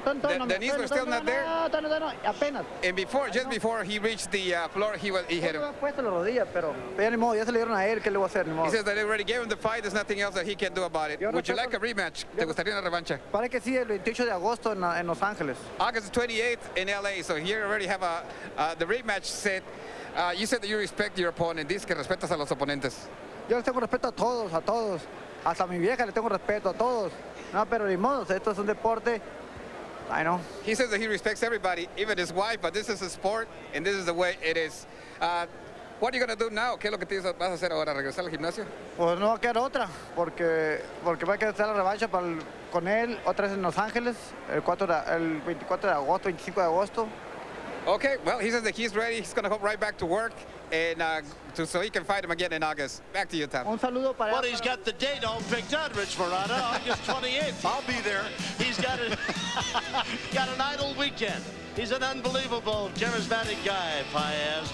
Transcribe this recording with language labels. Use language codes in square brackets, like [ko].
[en] The knees were still not there. [es] No, apenas. [en] And just before he reached the floor, he hit him. [es] No había puesto la rodilla, pero ya ni modo, ya se le dieron a él, ¿qué le voy a hacer? Ni modo. [en] He says that they already gave him the fight. There's nothing else that he can do about it. Would you like a rematch? [es] ¿Te gustaría una revancha? Parece que sí, el 28 de agosto en Los Ángeles. [en] August 28th in LA. So here you already have the rematch set. You said that you respect your opponent. [es] Dices que respetas a los oponentes. Yo les tengo respeto a todos. Hasta a mi vieja le tengo respeto a todos. No, pero ni modo, esto es un deporte. [en] I know. He says that he respects everybody, even his wife, but this is a sport, and this is the way it is. What are you going to do now? [es] ¿Qué es lo que vas a hacer ahora? ¿Regresar al gimnasio? Pues no va a quedar otra, porque va a quedar la revancha con él, otra vez en Los Ángeles, el 24 de agosto, 25 de agosto. [en] Okay, well, he says that he's ready. He's going to go right back to work, and so he can fight him again in August. Back to you, Tom. [es] Un saludo para... [en] Well, he's got the date all picked out, Rich Morata, August 28th. I'll be there. He's got an idle weekend. He's an unbelievable, charismatic guy, Paez.